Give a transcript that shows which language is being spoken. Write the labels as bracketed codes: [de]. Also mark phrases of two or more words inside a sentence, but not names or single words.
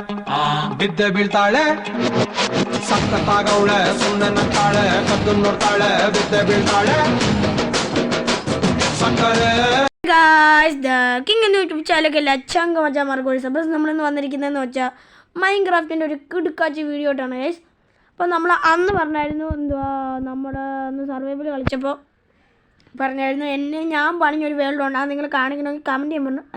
[kn] ಬಿದ್ದೆ ಬೀಳ್ತಾಳೆ ಸಕ್ಕತ್ತಾಗವಳೆ ಸುಮ್ಮನೆ ನಗ್ತಾಳೆ ಕದ್ದು ನೋಡ್ತಾಳೆ ಬಿದ್ದೆ ಬೀಳ್ತಾಳೆ സക്കരെ [ml] ഗായ്സ് ദ കിങ് എന്ന യൂട്യൂബ് ചാനലിലേക്ക് എല്ലാ ചങ്ക മച്ചാമാർക്കും സബസ് നമ്മളിന്ന് വന്നിരിക്കുന്നതെന്ന് വെച്ചാൽ മൈൻക്രാഫ്റ്റിൻ്റെ ഒരു കിടുക്കാച്ചി വീഡിയോ ആയിട്ടാണ് ഗൈസ്. അപ്പോൾ നമ്മൾ അന്ന് പറഞ്ഞായിരുന്നു എന്തുവാ നമ്മുടെ അന്ന് സർവൈവൽ കളിച്ചപ്പോൾ പറഞ്ഞായിരുന്നു ഞാൻ പണിഞ്ഞൊരു വേൾഡ് ഉണ്ട് അത് നിങ്ങൾ കാണിക്കണമെങ്കിൽ കമൻറ്റ് ചെയ്യാൻ പറഞ്ഞു.